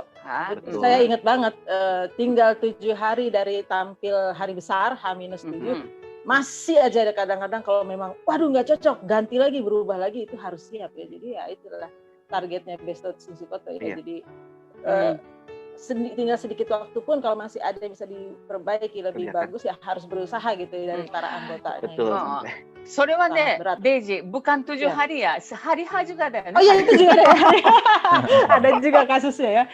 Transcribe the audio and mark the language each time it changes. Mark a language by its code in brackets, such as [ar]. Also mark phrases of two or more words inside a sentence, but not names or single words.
[id] Saya ingat banget, tinggal 7 hari dari tampil hari besar, H-7, masih aja ada kadang-kadang kalau memang, waduh nggak cocok, ganti lagi, berubah lagi, itu harus siap ya. Jadi ya itulah targetnya Besto Tsukoto ya. Jadi tinggal sedikit waktu pun kalau masih ada yang bisa diperbaiki lebih bagus, ya harus berusaha gitu ya, dari para anggotanya. Betul. [ja] それはね、 [id] レイジ、bukan 7 hari ya, sehari hari juga adaよね。 Oh iya, itu juga ada. Ada juga kasusnya ya.